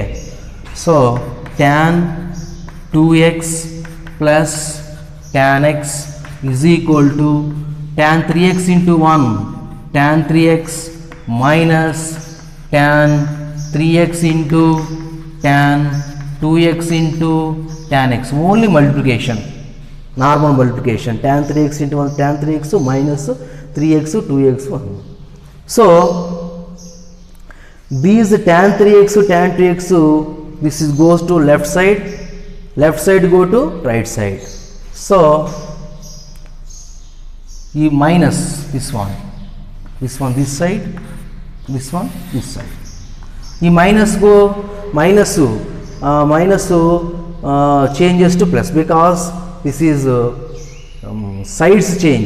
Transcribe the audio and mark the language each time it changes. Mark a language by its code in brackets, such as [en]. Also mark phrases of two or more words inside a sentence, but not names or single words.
[en] So tan 2x plus tan x is equal to tan 3x into 1 tan 3x minus tan 3x into tan 2x into tan x. Only multiplication, normal multiplication. Tan 3x into 1 tan 3x minus 3x 2x 1. So these tan 3x tan 2x, this is goes to left side go to right side. So you minus this one this side, this one this side. You minus go minus changes to plus, because this is sides change.